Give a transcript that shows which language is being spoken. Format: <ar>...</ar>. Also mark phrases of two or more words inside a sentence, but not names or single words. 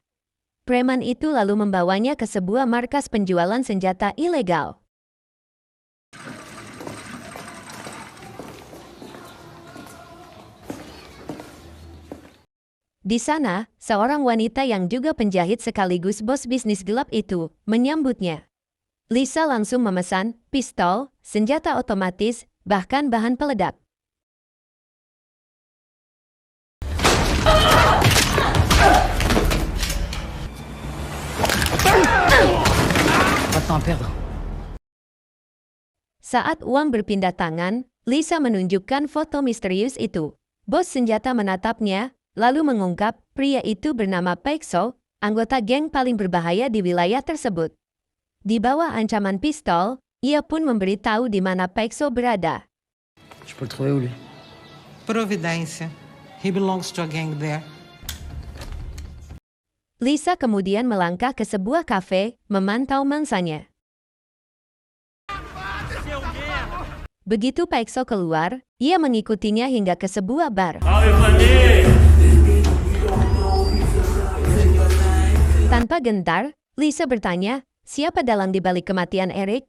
<id>Preman itu lalu membawanya ke sebuah markas penjualan senjata ilegal. Di sana, seorang wanita yang juga penjahit sekaligus bos bisnis gelap itu menyambutnya. Lisa langsung memesan pistol, senjata otomatis, bahkan bahan peledak.</id> <fr>Pas de temps à perdre.</fr> <id>Saat uang berpindah tangan, Lisa menunjukkan foto misterius itu. Bos senjata menatapnya, lalu mengungkap pria itu bernama Paixo, anggota geng paling berbahaya di wilayah tersebut. Di bawah ancaman pistol, ia pun memberitahu di mana Paixo berada.</id> <fr>Je peux le trouver où, lui? Providência.</fr> <en>He belongs to a gang there.</en> <id>Lisa kemudian melangkah ke sebuah kafe, memantau mangsanya. Begitu Paixo keluar, ia mengikutinya hingga ke sebuah bar. Tanpa gentar, Lisa bertanya, siapa dalang di balik kematian Eric?</id>